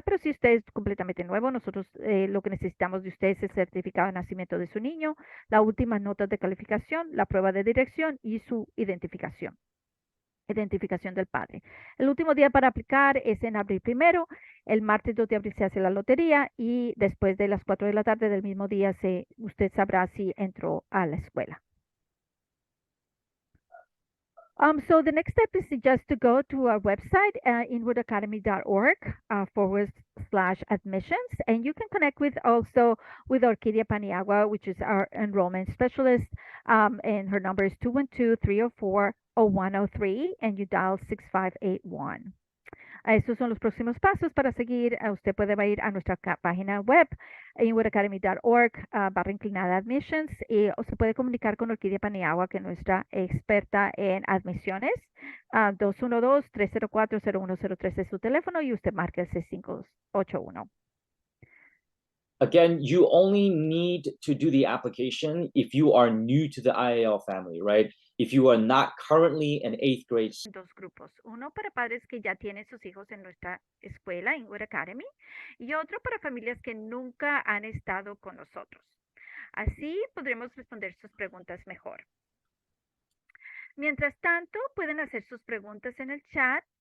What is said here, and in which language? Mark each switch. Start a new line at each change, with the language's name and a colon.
Spanish: Pero si usted es completamente nuevo, nosotros lo que necesitamos de usted es el certificado de nacimiento de su niño, las últimas notas de calificación, la prueba de dirección y su identificación. identificación del padre. El último día para aplicar es en abril 1. El martes 2 de abril se hace la lotería y después de las 4 de la tarde del mismo día usted sabrá si entró a la escuela.
English: So the next step is just to go to our website, inwoodacademy.org/admissions, and you can connect with Orquídea Paniagua, which is our enrollment specialist, and her number is 212-304-0103, and you dial 6581.
Spanish: Estos son los próximos pasos para seguir. Usted puede ir a nuestra página web, inwoodacademy.org, / admissions, o se puede comunicar con Orquídea Paniagua, que es nuestra experta en admisiones. 212-304-0103 es su teléfono y usted marca el 6581.
English: Again, you only need to do the application if you are new to the IAL family, right? If you are not currently an 8th grade.
Spanish: Dos grupos, uno para padres que ya tienen sus hijos en nuestra escuela, Inwood Academy, y otro para familias que nunca han estado con nosotros. Así podremos responder sus preguntas mejor. Mientras tanto, pueden hacer sus preguntas en el chat.